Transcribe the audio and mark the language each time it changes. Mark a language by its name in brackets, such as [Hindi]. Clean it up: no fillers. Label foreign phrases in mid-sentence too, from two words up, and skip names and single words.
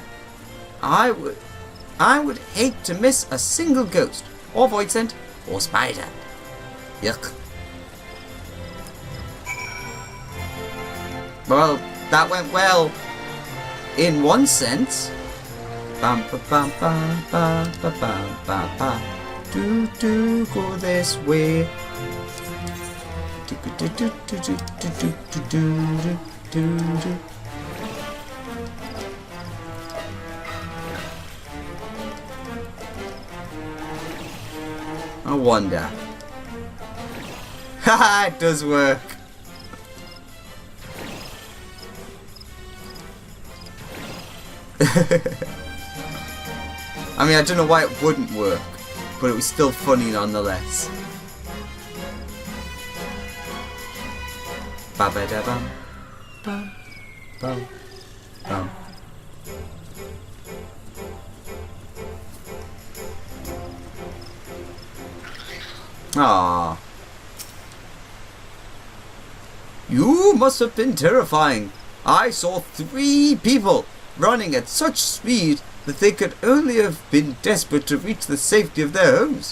[English] I would hate to miss a single ghost, or void scent, or spider. Yuck. Well, that went well, in one sense. Bam ba bam bam bam ba bam bam bam. Do go this way. Do do do do do do do do do do. I wonder. Haha, it does work. I mean, I don't know why it wouldn't work, but it was still funny nonetheless. Ba ba da bum bum bum bum. Ah. You must have been terrifying. I saw 3 people running at such speed that they could only have been desperate to reach the safety of their homes.